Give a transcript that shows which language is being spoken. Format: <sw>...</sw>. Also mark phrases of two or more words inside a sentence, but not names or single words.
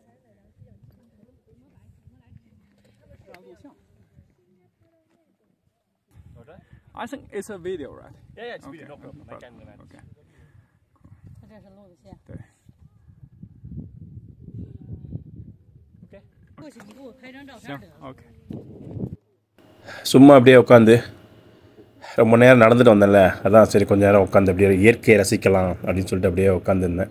<en>I think it's a video, right? Yeah, it's Okay, video, no problem. I can manage. Okay.</en> <zh>这是录的线。对。过去你给我拍张照片行得了。，OK。</zh> <ta>சும்மா அப்படியே உட்காந்து ரொம்ப நேரம் நடந்துட்டு வந்தேன்ல, அதான் சரி கொஞ்சம் நேரம் உட்காந்து அப்படியே இயற்கையை ரசிக்கலாம் அப்படின்னு சொல்லிட்டு அப்படியே உட்காந்துருந்தேன்.</ta>